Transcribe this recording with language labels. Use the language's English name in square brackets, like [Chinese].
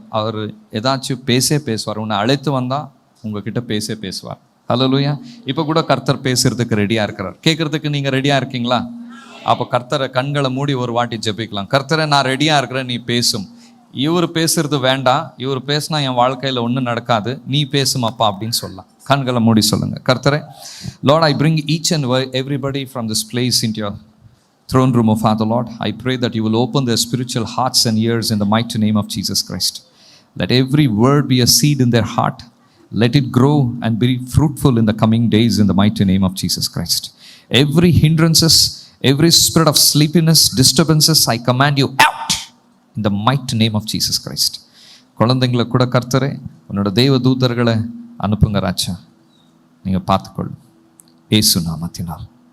[Tamil] அவர் ஏதாச்சும் பேசுவார். உன்னை அழைத்து வந்தால் உங்ககிட்ட பேசுவார். அல்லேலூயா. இப்போ கூட கர்த்தர் பேசுறதுக்கு ரெடியாக இருக்கிறார். கேட்குறதுக்கு நீங்கள் ரெடியாக இருக்கீங்களா? அப்போ கர்த்தரை கண்களை மூடி ஒரு வாட்டி ஜெபிக்கலாம். கர்த்தரை, நான் ரெடியாக இருக்கிறேன், நீ பேசும். இவர் பேசுறது வேண்டாம், இவர் பேசினா என் வாழ்க்கையில் ஒன்றும் நடக்காது, நீ பேசும் அப்பா அப்படின்னு சொல்லலாம். கண்களை மூடி சொல்லுங்கள். [English] கர்த்தரே, Lord, I bring each and everybody from this place into your throne room, oh Father Lord. I pray that you will open their spiritual hearts and ears in the mighty name of Jesus Christ. Let every word be a seed in their heart. Let it grow and be fruitful in the coming days in the mighty name of Jesus Christ. Every hindrances, every spirit of sleepiness, disturbances, I command you out in the mighty name of Jesus Christ. [Tamil] குழந்தைங்களை கூட கர்த்தரே, உன்னோட தெய்வ தூதர்களை அனுப்புங்க ராஜா, நீங்கள் பார்த்துக்கொள்ளும் இயேசு நாமத்தினால்.